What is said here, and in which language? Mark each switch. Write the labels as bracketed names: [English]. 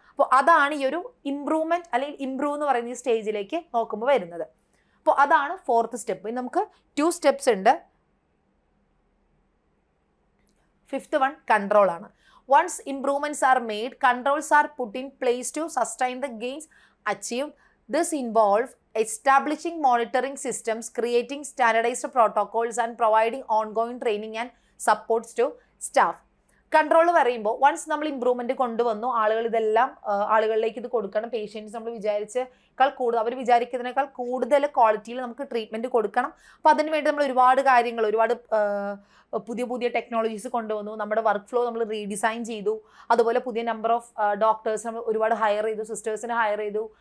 [Malayalam] അപ്പോൾ അതാണ് ഈ ഒരു ഇംപ്രൂവ്മെൻറ്റ് അല്ലെങ്കിൽ ഇംപ്രൂവ് എന്ന് പറയുന്ന ഈ സ്റ്റേജിലേക്ക് നോക്കുമ്പോൾ വരുന്നത്. അപ്പോൾ അതാണ് 4th സ്റ്റെപ്പ്. ഇനി നമുക്ക് 2 steps ഉണ്ട്. [English] 5th one [Malayalam] കൺട്രോൾ ആണ്. [English] Once improvements are made, controls are put in place to sustain the gains achieved. This involves establishing monitoring systems, creating standardized protocols, and providing ongoing training and supports to staff. [Malayalam] Control പറയുമ്പോൾ once നമ്മൾ improvement കൊണ്ടുവന്നു, ആളുകൾ ഇതെല്ലാം ആളുകളിലേക്ക് ഇത് കൊടുക്കണം. Patients നമ്മൾ വിചാരിച്ചേക്കാൾ കൂടുതൽ, അവർ വിചാരിക്കുന്നതിനേക്കാൾ കൂടുതൽ ക്വാളിറ്റിയിൽ നമുക്ക് ട്രീറ്റ്മെൻറ്റ് കൊടുക്കണം. അപ്പോൾ അതിന് വേണ്ടി നമ്മൾ ഒരുപാട് കാര്യങ്ങൾ, ഒരുപാട് പുതിയ ടെക്നോളജീസ് കൊണ്ടുവന്നു. നമ്മുടെ വർക്ക് ഫ്ലോ നമ്മൾ റീഡിസൈൻ ചെയ്തു. അതുപോലെ പുതിയ നമ്പർ ഓഫ് ഡോക്ടേഴ്സ് നമ്മൾ ഒരുപാട് ഹയർ ചെയ്തു, സിസ്റ്റേഴ്സിനെ ഹയർ ചെയ്തു.